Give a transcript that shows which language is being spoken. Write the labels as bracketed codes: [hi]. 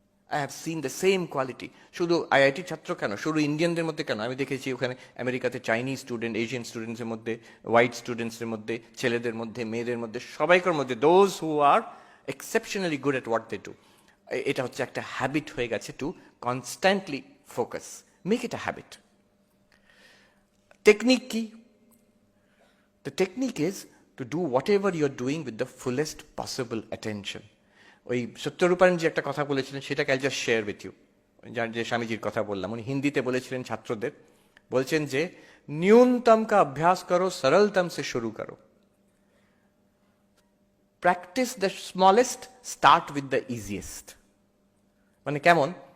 [bn] I have seen the same quality, শুধু IIT ছাত্র কেন, শুধু ইন্ডিয়ানদের মধ্যে কেন, আমি দেখেছি ওখানে আমেরিকাতে চাইনিজ স্টুডেন্ট, এশিয়ান স্টুডেন্টসের মধ্যে, হোয়াইট স্টুডেন্টসের মধ্যে, ছেলেদের মধ্যে, মেয়েদের মধ্যে, সবাইকার মধ্যে, those who আর exceptionally good at what they do. এটা হচ্ছে একটা হ্যাবিট হয়ে গেছে, two constantly focus, make it a habit. Technique কি? [en] The technique is to do whatever you're doing with the fullest possible attention. [bn] ওই সত্যরূপায়ণ যে একটা কথা বলেছিলেন, সেটাকে I just share with you. যার যে স্বামীজির কথা বললাম, উনি হিন্দিতে বলেছিলেন ছাত্রদের, বলছেন যে न्यूनतम का अभ्यास करो, सरलतम से शुरू करो, practice the smallest, start with the easiest। মানে কেমন?